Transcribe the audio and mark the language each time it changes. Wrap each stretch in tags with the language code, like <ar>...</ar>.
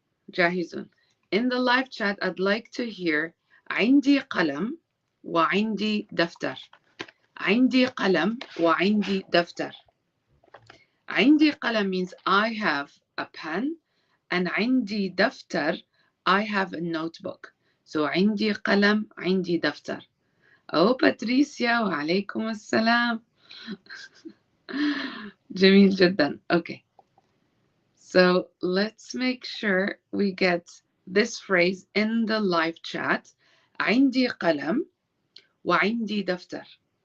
<en>جاهزون. In the live chat, I'd like to hear</en> <ar>عندي قلم وعندي دفتر. عندي قلم وعندي دفتر. عندي قلم</ar> <en>means I have a pen, and</en> <ar>عندي دفتر</ar> <en>I have a notebook.</en> <ar>So عندي قلم عندي دفتر. Oh, Patricia, وعليكم السلام. جميل جدا. Okay.</ar> <en>So let's make sure we get this phrase in the live chat.</en> <ar>عندي قلم وعندي دفتر.</ar>